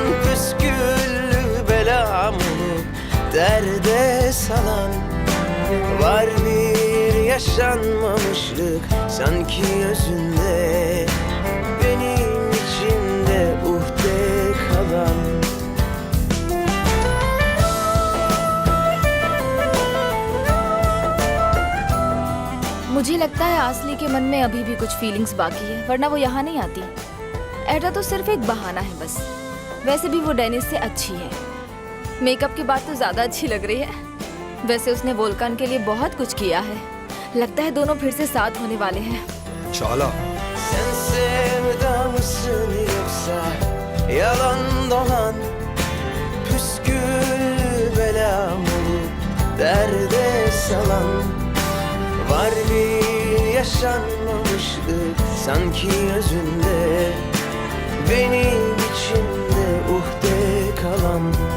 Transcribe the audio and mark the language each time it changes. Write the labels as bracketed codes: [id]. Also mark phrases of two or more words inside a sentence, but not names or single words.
[tr] Püsküllü bela Var bir yaşanmamışlık sanki özünde, benim içimde uhde kalan. [hi] मुझे लगता है आसली के मन में अभी भी कुछ फीलिंग्स बाकी है, वरना वो यहाँ नहीं आती। एडा तो सिर्फ एक बहाना है बस। वैसे भी वो डेनिस से अच्छी है। मेकअप के बाद तो ज्यादा अच्छी लग रही है। वैसे उसने वोल्कान के लिए बहुत कुछ किया है। लगता है दोनों फिर से साथ होने वाले हैं। [tr] Çağla. Sen sevda mısın yoksa yalan dolan, püskül belam olup derde salan. Var bir yaşanmamışlık sanki özünde, benim içimde uhde kalan.